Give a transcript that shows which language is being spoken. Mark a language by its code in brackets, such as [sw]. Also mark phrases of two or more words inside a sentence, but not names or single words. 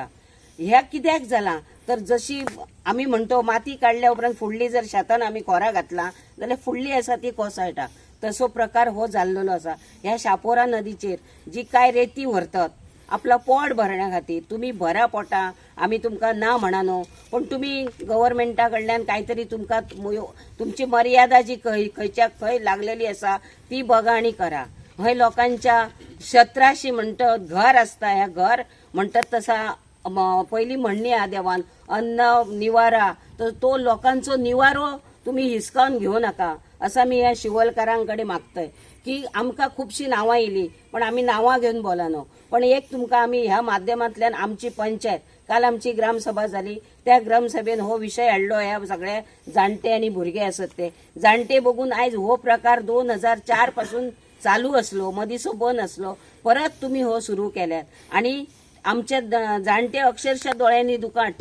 [kok] ह्या कित्याक जाला तर जशी आम्ही म्हणतो माती काढल्या उपरांत फुडली जर शेतान आम्ही कोरा घातला जाल्यार फुडली आसा ती कोसळटा, तसो प्रकार हो जाल्लो आसा। ह्या शापोरा नदीचेर जी काय रेती व्हरतात आपला पोट भरण्या खातीर, तुम्ही भरा पोटा, आम्ही तुमकां ना म्हणा, पण तुम्ही गव्हर्नमेंटा कडल्यान काहीतरी तुमकां तुमची मर्यादा जी खंयच्या खंय लागलेली आसा ती बघा आणि करा। हय लोकांच्या 1700 म्हणतात घर असता, ह्या घर म्हणतात तसा पहिली म्हणणी आ देवान अन्न निवारा, तर तो लोकांचो निवारो तुम्ही हिसकावून घेऊ नका असा मी या शिवलकारांकडे मागतोय की आमकां खूपशी नावां येयली पण आम्ही नावां घेऊन बोलानो, पण एक तुमकां आम्ही ह्या माध्यमांतल्यान आमची पंचायत काल आमची ग्रामसभा झाली, त्या ग्रामसभेन हो विषय हाडलो। ह्या सगळे जाणटे आणि भुरगे असत ते जाणटे बघून आयज हो प्रकार 2004 पासून चालू असलो, मदींचो बंद असलो, परत तुम्ही हो सुरू केल्यात आणि आमच्या जाणटे अक्षरशः डोळ्यांनी दुकां हाडटात।